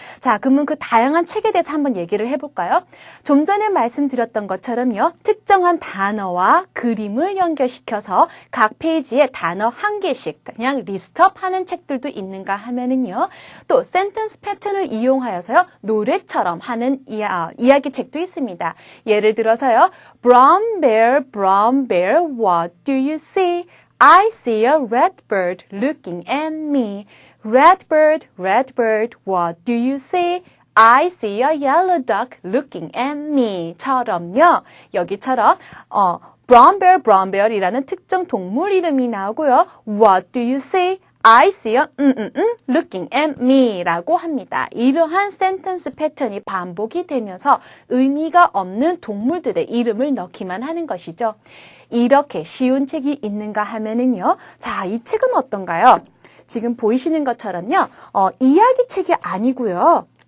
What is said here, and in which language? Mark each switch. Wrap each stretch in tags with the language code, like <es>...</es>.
<ko>자, 그러면 그 다양한 책에 대해서 한번 얘기를 해볼까요? 좀 전에 말씀드렸던 것처럼요, 특정한 단어와 그림을 연결시켜서 각 페이지에 단어 한 개씩 그냥 리스트업 하는 책들도 있는가 하면은요, 또 센텐스 패턴을 이용하여서요, 노래처럼 하는 이야기 책도 있습니다.</ko> <en>예를 들어서요, Brown bear, what do you see? I see a red bird looking at me. Red bird, what do you see? I see a yellow duck looking at me.</en> <ko>처럼요, 여기처럼, brown bear 이라는 특정 동물 이름이 나오고요.</ko> <en>What do you see? I see a looking at me</en> <ko>라고 합니다. 이러한 센텐스 패턴이 반복이 되면서 의미가 없는 동물들의 이름을 넣기만 하는 것이죠. 이렇게 쉬운 책이 있는가 하면은요. 자, 이 책은 어떤가요? 지금 보이시는 것처럼요. 이야기 책이 아니고요.</ko>